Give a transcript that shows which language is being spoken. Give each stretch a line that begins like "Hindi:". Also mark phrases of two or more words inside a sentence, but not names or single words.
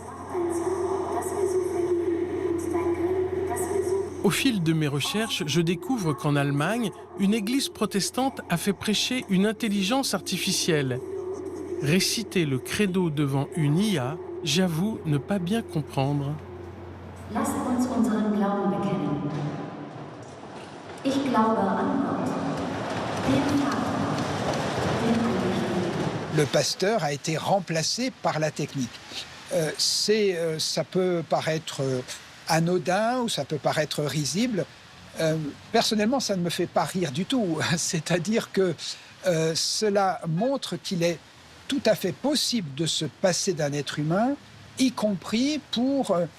French: Au fil de mes recherches, je découvre qu'en Allemagne, une église protestante a fait prêcher une intelligence artificielle. Réciter le credo devant une IA, j'avoue ne pas bien comprendre.
German: Lasst uns unseren Glauben bekennen. Ich glaube an Gott, den Vater, den Allmächtigen.
French: Le pasteur a été remplacé par la technique. Ça peut paraître anodin ou ça peut paraître risible. Personnellement, ça ne me fait pas rire du tout. C'est-à-dire que cela montre qu'il est tout à fait possible de se passer d'un être humain, y compris pour